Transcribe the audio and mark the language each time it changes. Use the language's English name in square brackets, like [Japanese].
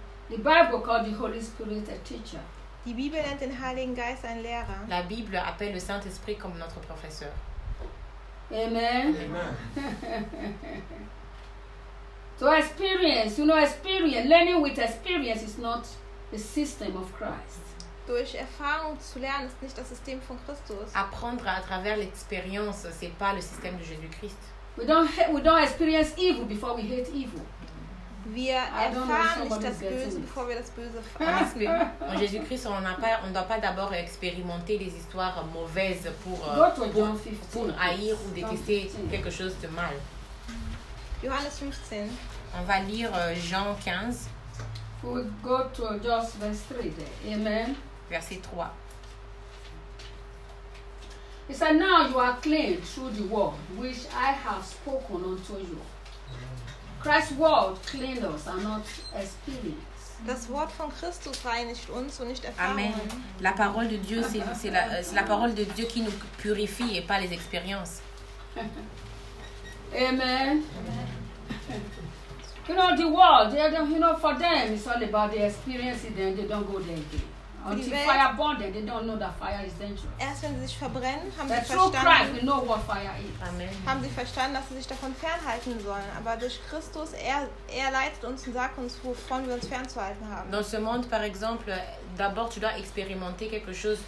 [English] The Bible calls the Holy Spirit a teacher. [German] Die Bibel nennt den Heiligen Geist einen Lehrer. [French] La Bible appelle le Saint-Esprit comme notre professeur. [English] Amen. Amen. So experience, you know, experience, learning with experience is not the system of Christ. [German] Durch Erfahrung zu lernen ist nicht das System von Christus. [French] Apprendre à travers l'expérience, c'est pas le système de Jésus-Christ. [English] We don't experience evil before we hate evil. [German] Wir erfahren nicht das Böse, bevor wir das Böse hassen. [French] En Jésus-Christ, on n'a pas, on doit pas d'abord expérimenter les histoires mauvaises pour haïr ou détester quelque chose de mal. [German] Johannes 15. [French] On va lire Jean 15. [English] We'll go to just verse 3 there. Amen. [French] Verset 3. [English] He said, now you are clean through the word which I have spoken unto you. Christ's word cleans us and not experience. [German] Das Wort von Christus reinigt uns und nicht Erfahrungen. Amen. [French] La parole de Dieu, c'est la parole de Dieu qui nous purifie et pas les expériences. Amen. [English] You know the world, you know for them it's all about the experiences, then they don't go there again. Until fire burns them, they don't know that fire is dangerous. [German] Erst wenn sie sich verbrennen, haben [English] that [German] sie verstanden. [English] Through Christ we know what fire is. Amen. [German] Haben sie verstanden, dass sie sich davon fernhalten sollen. Aber durch Christus, er leitet uns und sagt uns, wovon wir uns fernzuhalten haben. [French] Dans ce monde, par exemple, d'abord tu dois expérimenter quelque chose.